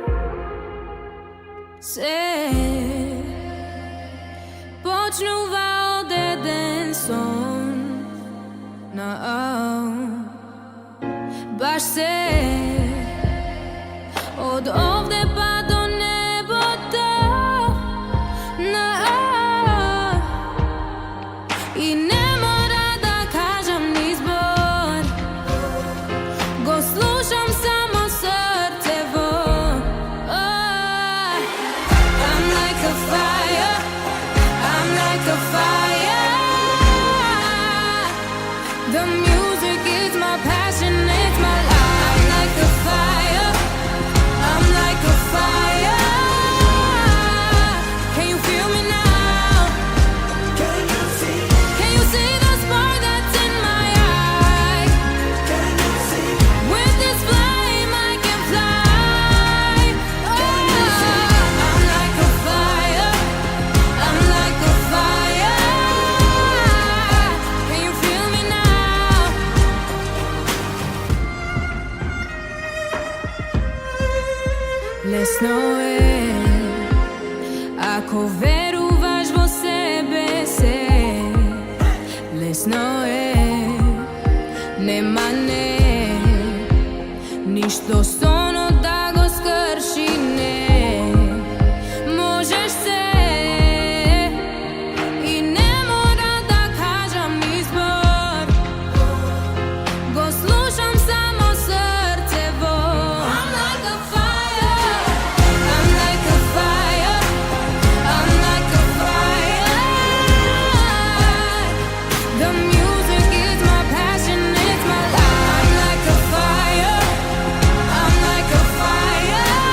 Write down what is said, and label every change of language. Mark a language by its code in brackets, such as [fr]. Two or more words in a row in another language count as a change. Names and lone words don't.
[mk] Се почнува од еден сон баш се од овде па до небото и не мора да кажам ни збор, го слушам само срцево. [en] I'm like a fire, I'm like a fire. The music is my passion, it's my life. I'm like a fire, I'm like a fire. Can you feel me now? Can you see the spark that's in my eye? With this flame I can fly. I'm like a fire, I'm like a fire. Can you feel me now? [mk] Лесно е ако веруваш во себе се. Лесно е, нема не ништо сонот да го скрши, не можеш се и не мора да кажам ни збор, го слушам само срцево. [en] I'm like a fire, I'm like a fire, I'm like a fire. The music is my passion, it's my life. I'm like a fire, I'm like a fire.